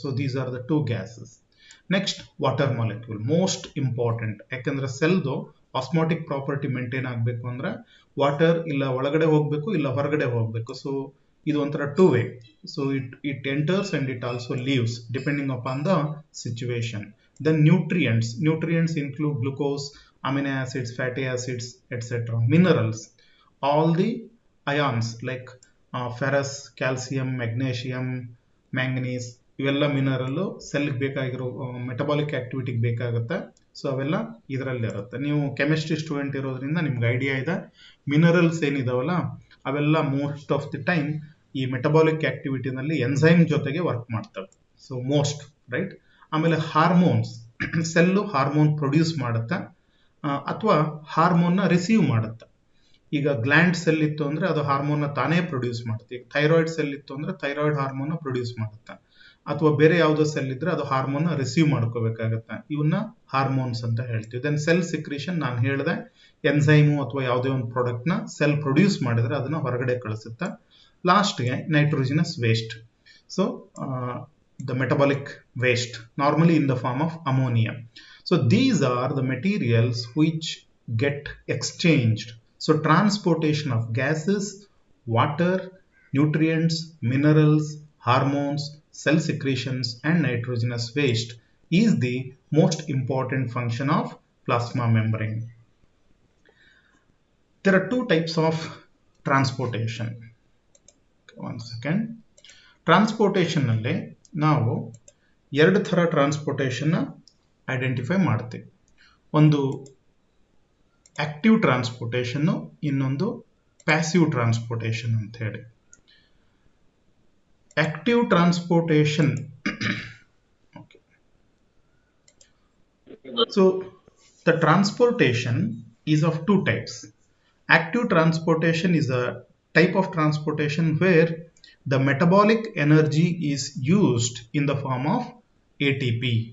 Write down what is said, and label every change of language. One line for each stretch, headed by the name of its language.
English: So these are the two gases. Next water molecule, most important.
Kannada: ಯಾಕಂದ್ರೆ ಸೆಲ್ದು osmotic property maintain ಆಗಬೇಕು ಅಂದ್ರೆ water ಇಲ್ಲ ಒಳಗಡೆ ಹೋಗ್ಬೇಕು ಇಲ್ಲ ಹೊರಗಡೆ ಹೋಗ್ಬೇಕು.
English: so
Kannada: ಇದು ಒಂಥರ
English: Two way. So it enters and it also leaves depending upon the situation. Then nutrients include glucose, amino acids, fatty acids, etc. Minerals, all the ions like ferrous, calcium, magnesium, manganese,
Kannada: ಇವೆಲ್ಲ mineral cell ಬೇಕಾಗಿರೋ metabolic ಆಕ್ಟಿವಿಟಿಗೆ ಬೇಕಾಗುತ್ತೆ. So ಅವೆಲ್ಲ ಇದರಲ್ಲಿ ಇರುತ್ತೆ. ನೀವು chemistry student ಇರೋದ್ರಿಂದ ನಿಮ್ಗೆ idea ಇದೆ, ಮಿನರಲ್ಸ್ ಏನಿದಾವಲ್ಲ ಅವೆಲ್ಲ
English: most of the time
Kannada: ಈ ಮೆಟಬಾಲಿಕ್ ಆಕ್ಟಿವಿಟಿನಲ್ಲಿ ಎನ್ಸೈಮ್ ಜೊತೆಗೆ ವರ್ಕ್ ಮಾಡ್ತವೆ. So most, right? ಆಮೇಲೆ ಹಾರ್ಮೋನ್ಸ್, ಸೆಲ್ಲು ಹಾರ್ಮೋನ್ ಪ್ರೊಡ್ಯೂಸ್ ಮಾಡುತ್ತೆ ಅಥವಾ ಹಾರ್ಮೋನ್ನ ರಿಸೀವ್ ಮಾಡುತ್ತೆ. ಈಗ ಗ್ಲ್ಯಾಂಡ್ ಸೆಲ್ ಇತ್ತು ಅಂದ್ರೆ ಅದು ಹಾರ್ಮೋನ್ನ ತಾನೇ ಪ್ರೊಡ್ಯೂಸ್ ಮಾಡುತ್ತೆ. ಈಗ ಥೈರಾಯ್ಡ್ ಸೆಲ್ ಇತ್ತು ಅಂದ್ರೆ ಥೈರಾಯ್ಡ್ ಹಾರ್ಮೋನ್ನ ಪ್ರೊಡ್ಯೂಸ್ ಮಾಡುತ್ತೆ. ಅಥವಾ ಬೇರೆ ಯಾವುದೋ ಸೆಲ್ ಇದ್ರೆ ಅದು ಹಾರ್ಮೋನ್ನ ರಿಸೀವ್ ಮಾಡ್ಕೋಬೇಕಾಗತ್ತೆ. ಇವನ್ನ ಹಾರ್ಮೋನ್ಸ್ ಅಂತ ಹೇಳ್ತೀವಿ. ದೆನ್ ಸೆಲ್ ಸಿಕ್ರೀಷನ್, ನಾನು ಹೇಳಿದೆ, ಎನ್ಸೈಮು ಅಥವಾ ಯಾವುದೇ ಒಂದು ಪ್ರಾಡಕ್ಟ್ ನ ಸೆಲ್ ಪ್ರೊಡ್ಯೂಸ್ ಮಾಡಿದ್ರೆ ಅದನ್ನ ಹೊರಗಡೆ ಕಳಿಸುತ್ತೆ. ಲಾಸ್ಟ್ಗೆ nitrogenous waste.
English: So the metabolic waste, normally in the form of ammonia. So these are the materials which get exchanged. So transportation of gases, water, nutrients, minerals, hormones, cell secretions and nitrogenous waste is the most important function of plasma membrane. There are two types of transportation. One second.
Kannada: Transportation ನಲ್ಲಿ ನಾವು ಎರಡು ಥರ transportation identify ಮಾಡ್ತೀವಿ. ಒಂದು active transportation, ಇನ್ನೊಂದು passive transportation ಅಂತ ಹೇಳಿ.
English: Active transportation, so the transportation is of two types. Active transportation is a type of transportation where the metabolic energy is used in the form of ATP.